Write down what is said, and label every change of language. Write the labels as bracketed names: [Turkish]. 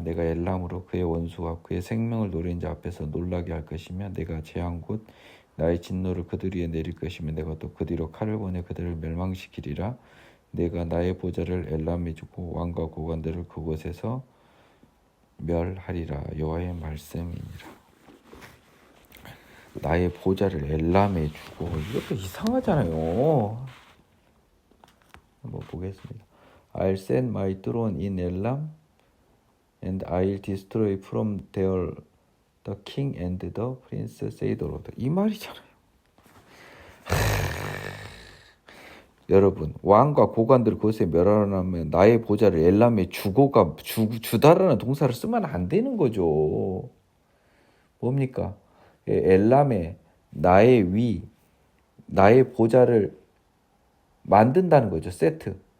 [Korean] 내가 엘람으로 그의 원수와 그의 생명을 노린 자 앞에서 놀라게 할 것이며 내가 제한 곳 나의 진노를 그들 위에 내릴 것이며 내가 또 그 뒤로 칼을 보내 그들을 멸망시키리라. 내가 나의 보좌를 엘람에 주고 왕과 고관들을 그곳에서 멸하리라. 여호와의 말씀이니라. 나의 보좌를 엘람에 주고, 이것도 이상하잖아요. 한번 보겠습니다. [English] I'll send my throne in Elam and I'll destroy from there the king and the prince, say the Lord. [Korean] 이 말이잖아요. 여러분, 왕과 고관들 그것에 멸하려면 나의 보좌를 엘람에 주다라는 동사를 쓰면 안 되는 거죠. 뭡니까? 엘람에 나의 보좌를 만든다는 거죠. 세트.